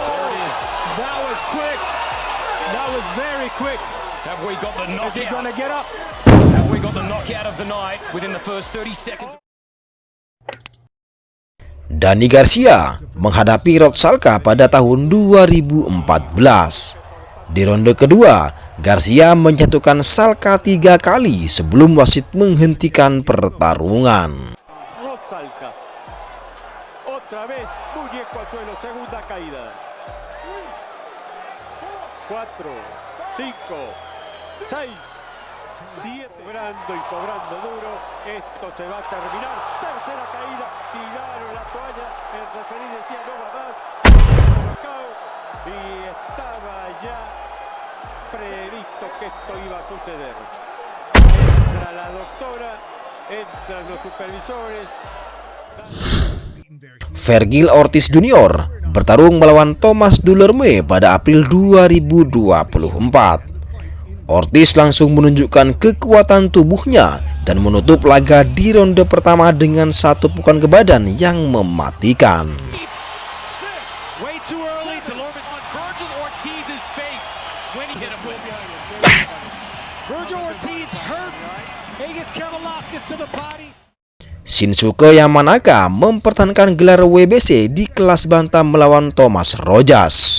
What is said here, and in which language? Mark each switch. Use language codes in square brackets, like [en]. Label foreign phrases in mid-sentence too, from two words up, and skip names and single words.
[id] Danny Garcia menghadapi Rod Salka pada tahun 2014. Di ronde kedua, Garcia menjatuhkan Salka 3 kali sebelum wasit menghentikan pertarungan. Rod Salka. [es] Otra vez, muñeco al suelo, segunda caída. 4, 5, 6, 7, cobrando duro. Esto se va a terminar. Tercera caída, tiraron la toalla. El referí decía no va más. Y estaba ya previsto que esto iba a suceder. Entra la doctora, entran los supervisores. [id] Vergil Ortiz Jr. bertarung melawan Thomas Dulorme pada April 2024. Ortiz langsung menunjukkan kekuatan tubuhnya dan menutup laga di ronde pertama dengan satu pukulan ke badan yang mematikan. Shinsuke Yamanaka mempertahankan gelar WBC di kelas bantam melawan Thomas Rojas.